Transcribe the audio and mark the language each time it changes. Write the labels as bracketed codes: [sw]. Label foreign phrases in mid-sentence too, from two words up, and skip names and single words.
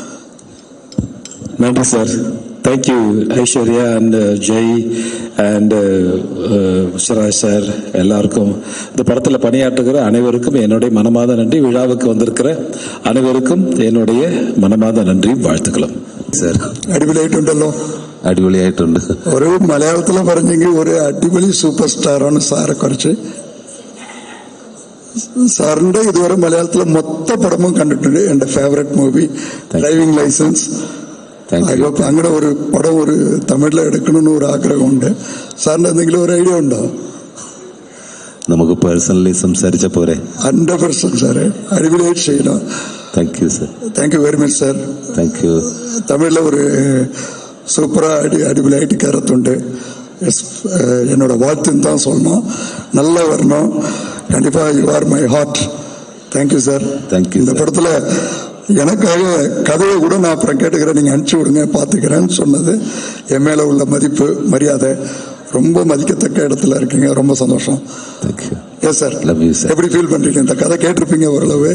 [ta] நன்றி சார். தேங்க்யூ ஐஸ்வர்யா அண்ட் ஜெய் அண்ட் சிராஜ் சார், எல்லாருக்கும் இந்த படத்தில் பணியாற்றுகிற அனைவருக்கும் என்னுடைய மனமார்ந்த நன்றி. விழாவுக்கு வந்திருக்கிற அனைவருக்கும் என்னுடைய மனமார்ந்த நன்றி, வாழ்த்துக்களும். [ml] സാർ അടിപൊളിയായിട്ടുണ്ടല്ലോ. അടിപൊളിയായിട്ടുണ്ട്. ഒരു മലയാളത്തിൽ പറഞ്ഞെങ്കിൽ ഒരു അടിപൊളി സൂപ്പർ സ്റ്റാറാണ് സാറെ കുറിച്ച്. സാറിന്റെ ഇതുവരെ മലയാളത്തിലെ മൊത്തം പടമും കണ്ടിട്ടുണ്ട്. എന്റെ [en] favourite movie driving licence. [ml] അങ്ങനെ ഒരു പടം ഒരു തമിഴിൽ എടുക്കണമെന്ന് ഒരു ആഗ്രഹമുണ്ട്. സാറിന്റെ എന്തെങ്കിലും ഒരു ഐഡിയ ഉണ്ടോ? നമുക്ക് പേഴ്സണലി സംസാരിച്ച പോരെ? 100% സാറേ, അടിപൊളിയായിട്ട് ചെയ്യണം. [en] thank you [ml] സാർ. [en] thank you very much [ml] സാർ. [en] thank you. [ml] തമിഴിലെ ഒരു [ta] சூப்பராக அடிபொலியாயிட்டு கருத்துண்டு. என்னோட வாழ்த்துன்னு தான் சொல்லணும். நல்லா வரணும் கண்டிப்பாக. [en] you are my heart. [ta] தேங்க்யூ சார். தேங்க்யூ. இந்த படத்தில் எனக்காக கதையை கூட நான் அப்புறம் கேட்டுக்கிறேன், நீங்கள் அனுப்பிச்சி விடுங்க, பார்த்துக்கிறேன்னு சொன்னது என் மேலே உள்ள மதிப்பு மரியாதை. ரொம்ப மதிக்கத்தக்க இடத்துல இருக்கீங்க, ரொம்ப சந்தோஷம். தேங்க்யூ. எஸ் சார். [en] love you [ta] சார். எப்படி ஃபீல் பண்ணுறீங்க? இந்த கதை கேட்டிருப்பீங்க ஓரளவு.